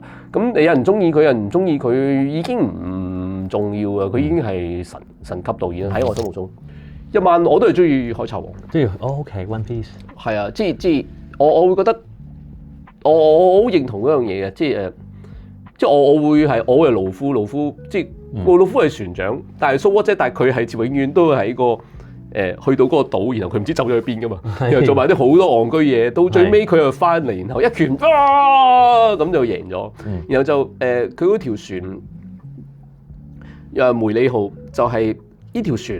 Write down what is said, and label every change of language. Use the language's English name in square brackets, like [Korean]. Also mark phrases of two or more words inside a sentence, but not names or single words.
[Cantonese] 咁你有人中意佢，有人唔中意佢，已經唔重要啊！佢已經係神級導演喺我心目中。一萬我都係中意海賊王，即係 OK，One Piece 係啊，即係我會覺得我好認同嗰樣嘢嘅，即係我會係盧夫，即係個盧夫係船長，但係 [English] so what [Cantonese] 啫，但係佢係永遠都係喺個去到嗰個島，然後佢唔知走咗去邊噶嘛，然後做埋啲好多戇居嘢，到最尾佢又翻嚟，然後一拳咁就贏咗，然後就佢嗰條船梅里號就係呢條船。